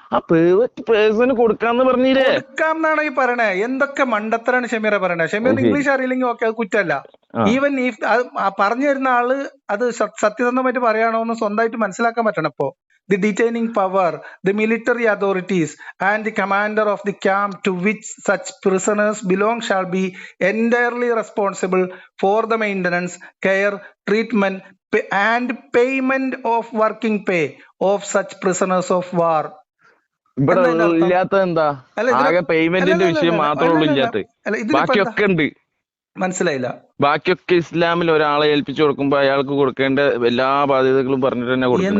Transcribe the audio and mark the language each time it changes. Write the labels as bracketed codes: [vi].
[ml] Private person കൊടുക്കാന്ന് പറഞ്ഞില്ലേ? കൊടുക്കാന്നാണ് ഈ പറയണേ. എന്തൊക്കെ മണ്ടത്തരാണ് ഷമീറെ പറയണേ. ഷമീറിന് ഇംഗ്ലീഷ് അറിയില്ലെങ്കിൽ ഓക്കെ, അത് കുറ്റമല്ല. ഈവൻ ഈ പറഞ്ഞു തരുന്ന ആള് അത് സത്യസന്ധമായിട്ട് പറയാണോ എന്ന് സ്വന്തമായിട്ട് മനസ്സിലാക്കാൻ പറ്റണം. [en] ഇപ്പോ the detaining power, the military authorities and the commander of the camp to which such prisoners belong shall be entirely responsible for the maintenance, care, treatment and payment of working pay of such prisoners of war. [ml] ഇവിടെ ഇല്ലാത്ത എന്താ? ആകെ പേയ്മെന്റിന്റെ വിഷയം മാത്രമേ ഉള്ളൂ ഇല്ലാത്ത. ബാക്കിയൊക്കെ ഉണ്ട്. മനസ്സിലായില്ല? ബാക്കിയൊക്കെ ഇസ്ലാമിൽ ഒരാളെ ഏൽപ്പിച്ചു കൊടുക്കുമ്പോ അയാൾക്ക് കൊടുക്കേണ്ട എല്ലാ ബാധ്യതകളും പറഞ്ഞിട്ട് തന്നെ കൊടുക്കണം.